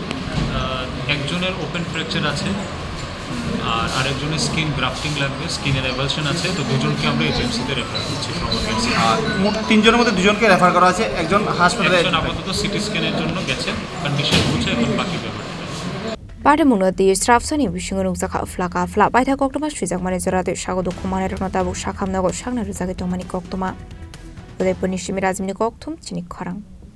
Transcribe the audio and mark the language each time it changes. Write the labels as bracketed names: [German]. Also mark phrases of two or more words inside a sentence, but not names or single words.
[Bangla] একজনের [English] open fracture [Bangla] আছে আর আরেকজনের [English] skin grafting [Bangla] লাগবে স্কিনের অ্যাভালশন আছে তো দুজনকে আমরা এজেন্সিতে রেফার করছি আর মোট তিনজনের মধ্যে দুজনকে রেফার করা আছে একজন হাসপাতালে আপাতত [English] CT scan [Bangla] জন্য গেছে কন্ডিশন বুঝে এখন বাকি ব্যাপারটা [Kok Borok] Patimung no ti strafsani bisingo nukjaka flaka fla baitha Koktoma swijak jorate Sago dukho manarok no tabu sakhamnago sakna rujagi tongmani Koktoma Udaipur ni Shimi Rajmini Khoroktham Chini Khorang